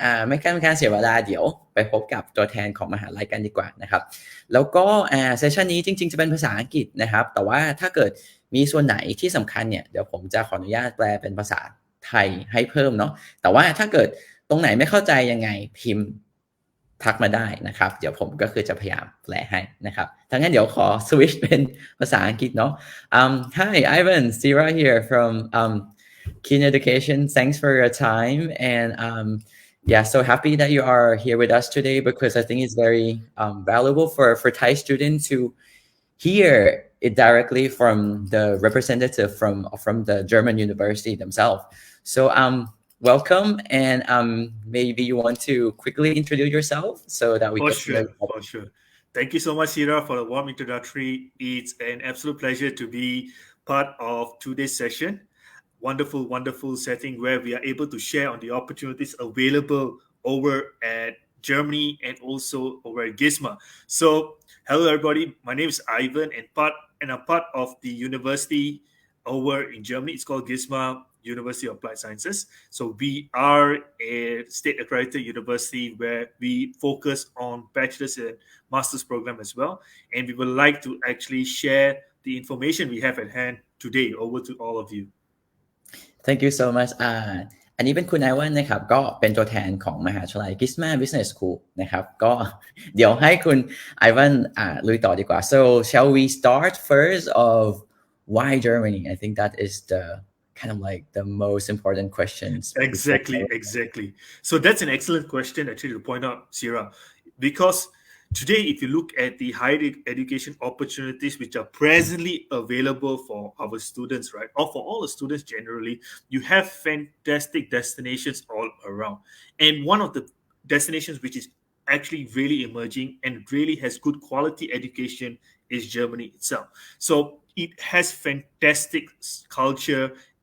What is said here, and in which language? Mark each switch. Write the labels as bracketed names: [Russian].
[Thai] ไม่เป็นการเสียเวลาเดี๋ยวไปพบกับตัวแทนของมหาลัยกันดีกว่านะครับแล้วก็เซสชันนี้จริงๆจะเป็นภาษาอังกฤษนะครับแต่ว่าถ้าเกิดมีส่วนไหนที่สำคัญเนี่ยเดี๋ยวผมจะขออนุญาตแปลเป็นภาษาไทยให้เพิ่มเนาะแต่ว่าถ้าเกิดตรงไหนไม่เข้าใจยังไงพิมพ์ทักมาได้นะครับเดี๋ยวผมก็คือจะพยายามแปลให้นะครับถ้างั้นเดี๋ยวขอสวิตช์เป็นภาษาอังกฤษเนาะ [English] Hi Ivan, Sira here from Keen Education. Thanks for your time and yeah, so happy that you are here with us today because I think it's very valuable for Thai students to hear it directly from the representative from the German university themselves. So welcome and maybe you want to quickly introduce yourself so that we For get to know you. For sure. Thank you so much, Sira, for the warm introductory. It's an absolute pleasure to be part of today's session. Wonderful, wonderful setting where we are able to share on the opportunities available over at Germany and also over at GISMA. So, hello everybody. My name is Ivan, and I'm part of the university over in Germany. It's called GISMA, University of Applied Sciences. So we are a state accredited university where we focus on bachelor's and master's program as well. And we would like to actually share the information we have at hand today over to all of you. Thank you so much [Thai] อันนี้เป็นคุณไอวันนะครับก็เป็นตัวแทนของมหาวิทยาลัย GISMA Business School นะครับก็เดี๋ยวให้คุณไอวันลุยต่อดีกว่า [English] so shall we start first of why Germany I think that is the kind of like the most important questions exactly so that's an excellent question actually to point out Sira because today if you look at the higher education opportunities which are presently available for our students right or for all the students generally you have fantastic destinations all around and one of the destinations which is actually really emerging and really has good quality education is Germany itself so it has fantastic culture